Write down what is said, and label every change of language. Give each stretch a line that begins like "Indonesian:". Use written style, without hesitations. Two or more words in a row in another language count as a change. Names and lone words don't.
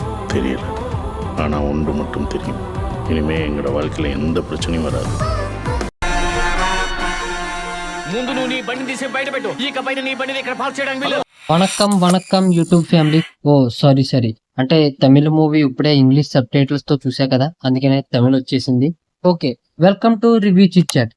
Tamil: தெரியல, ஆனால் ஒன்று மட்டும் தெரியும், இனிமே எங்களோட வாழ்க்கையில் எந்த பிரச்சனையும் வராது.
Telugu: ముందు నువ్వు నీ బండి తీసి బయట పెట్టు, ఇకపైన నీ బండిని ఇక్కడ పార్క్ చేయడానికి వీలు. వణకం
English: YouTube family.
Telugu: ఓ సారీ అంటే తమిళ మూవీ ఇప్పుడే
English: English subtitles
Telugu: తో చూసా కదా, అందుకనే తమిళ వచ్చేసింది.
English: okay, welcome to review chit chat.